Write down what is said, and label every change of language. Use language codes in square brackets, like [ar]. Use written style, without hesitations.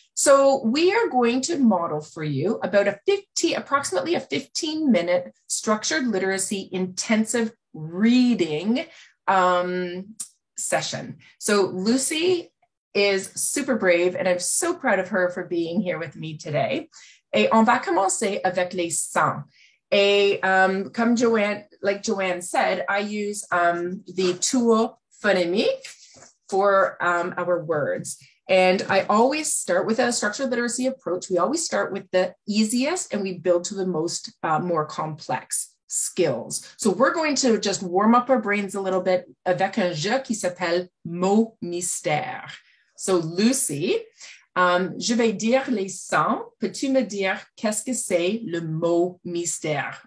[en] So we are going to model for you about approximately a 15-minute structured literacy intensive reading session. So Lucy is super brave, and I'm so proud of her for being here with me today. [fr] Et on va commencer avec les sons. Et comme [en] Joanne said, I use the tool phonemique for our words. And I always start with a structured literacy approach. We always start with the easiest and we build to the most more complex skills. So we're going to just warm up our brains a little bit [fr] avec un jeu qui s'appelle mot mystère. So Lucy, je vais dire les sons. Peux-tu me dire qu'est-ce que c'est le mot mystère?